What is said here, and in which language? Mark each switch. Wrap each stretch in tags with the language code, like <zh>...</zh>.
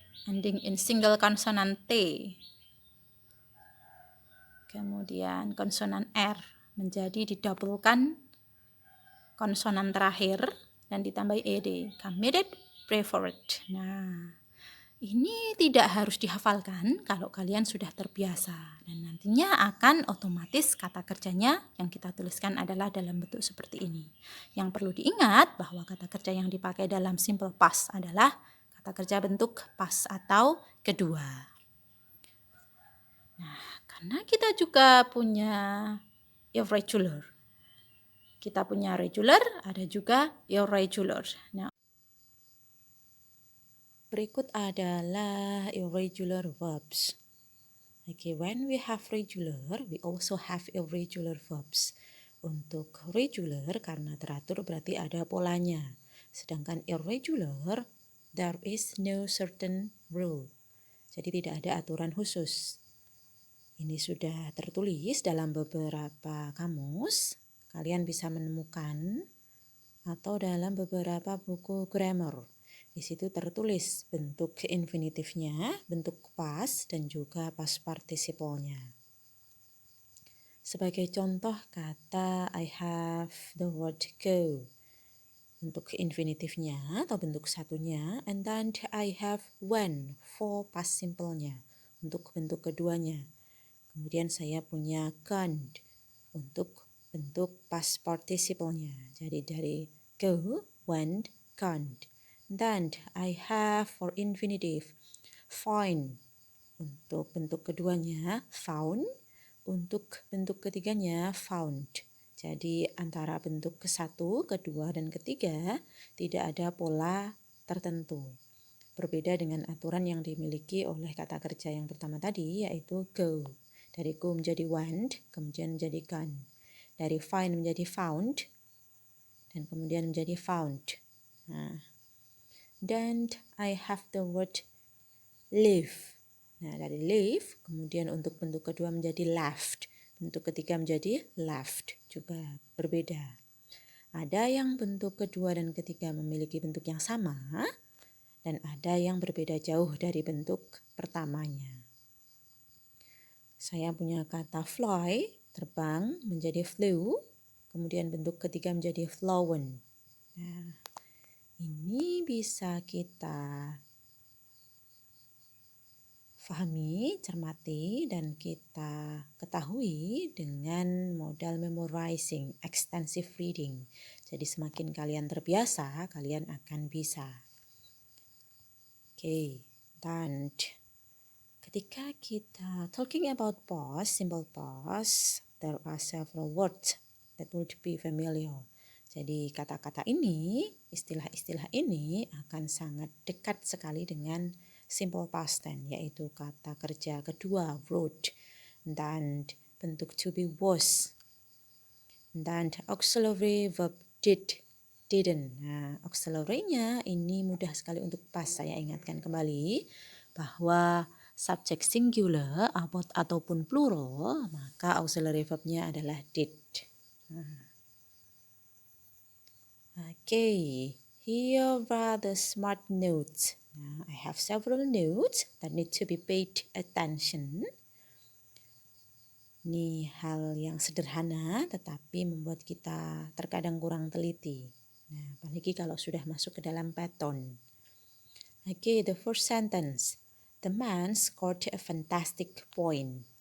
<en>Ending in single consonant T.</en> <id>Kemudian konsonan R menjadi didobelkan konsonan terakhir dan ditambahi ed. Committed, preferred. Nah, ini tidak harus dihafalkan kalau kalian sudah terbiasa. Dan nantinya akan otomatis kata kerjanya yang kita tuliskan adalah dalam bentuk seperti ini. Yang perlu diingat bahwa kata kerja yang dipakai dalam simple past adalah kata kerja bentuk past atau kedua. Nah, karena kita juga punya irregular. Kita punya regular, ada juga irregular. Nah, berikut adalah irregular verbs.</id> <en>Okay, when we have regular, we also have irregular verbs.</en> <id>Untuk regular karena teratur berarti ada polanya. Sedangkan</id> <en>irregular, there is no certain rule.</en> <id>Jadi tidak ada aturan khusus. Ini sudah tertulis dalam beberapa kamus. Kalian bisa menemukan atau dalam beberapa buku grammar. Di situ tertulis bentuk infinitifnya, bentuk past, dan juga past participle-nya. Sebagai contoh kata</id> <en>I have the word go.</en> <id>Bentuk infinitifnya atau bentuk satunya.</id> <en>And then I have went for past simple-nya.</en> <id>Untuk bentuk keduanya. Kemudian saya punya gone untuk bentuk past participle-nya. Jadi dari</id> <en>go, went, gone. Then I have for infinitive find</en> <id>untuk bentuk keduanya,</id> <en>found.</en> <id>Untuk bentuk ketiganya, found. Jadi antara bentuk ke-1, kedua, dan ketiga tidak ada pola tertentu. Berbeda dengan aturan yang dimiliki oleh kata kerja yang pertama tadi, yaitu go. Dari go menjadi went, kemudian menjadi gone. Dari find menjadi found, dan kemudian menjadi found.</id> <en>Nah, then I have the word live.</en> <id>Nah, dari live, kemudian untuk bentuk kedua menjadi left. Bentuk ketiga menjadi left, juga berbeda. Ada yang bentuk kedua dan ketiga memiliki bentuk yang sama, dan ada yang berbeda jauh dari bentuk pertamanya. Saya punya kata fly, terbang, menjadi flew, kemudian bentuk ketiga menjadi flown. Nah, ini bisa kita fahami, cermati, dan kita ketahui dengan modal</id> <en>memorizing, extensive reading.</en> <id>Jadi semakin kalian terbiasa, kalian akan bisa.</id> <en>Oke,</en> <id>dan ketika kita</id> <en>talking about past, simple past, there are several words that would be familiar.</en> <id>Jadi kata-kata ini, istilah-istilah ini akan sangat dekat sekali dengan simple past tense, yaitu kata kerja kedua, wrote, dan bentuk to be was, dan auxiliary verb did, didn't. Nah, auxiliary-nya ini mudah sekali untuk pas. Saya ingatkan kembali bahwa subjek singular ataupun plural, maka auxiliary verb-nya adalah did.</id> <en>Okay, here are the smart notes. Now, I have several notes that need to be paid attention.</en> <id>Ini hal yang sederhana tetapi membuat kita terkadang kurang teliti. Nah, apalagi kalau sudah masuk ke dalam pattern.</id> <en>Okay, the first sentence. The man scored a fantastic point.</en>